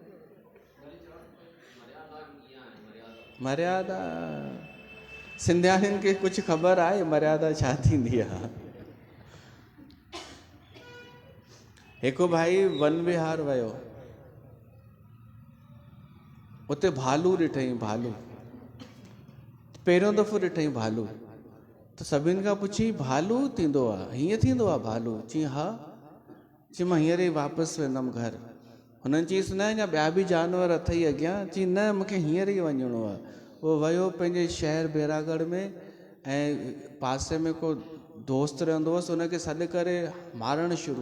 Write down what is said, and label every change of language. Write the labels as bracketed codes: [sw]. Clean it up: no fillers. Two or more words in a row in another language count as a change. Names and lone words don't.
[sd] मर्यादा, सिंधियाणियुनि खे कुझु ख़बर आहे मर्यादा छा थींदी आहे? हिकु भाई वन विहार वियो, उते भालू ॾिठईं, भालू पहिरियों दफ़ो ॾिठईं भालू। त सभिनि खां पुछी भालू थींदो आहे, हीअं थींदो आहे भालू? चई हा। चई मां हींअर ई वापसि वेंदमि घर। हुननि चईसि न अञा ॿिया बि जानवर अथई अॻियां? चई न मूंखे हींअर ई वञिणो आहे। वो वियो पंहिंजे शहर बैरागढ़ में, ऐं पासे में को दोस्त रहंदो हुअसि, उनखे सॾु करे मारणु शुरू।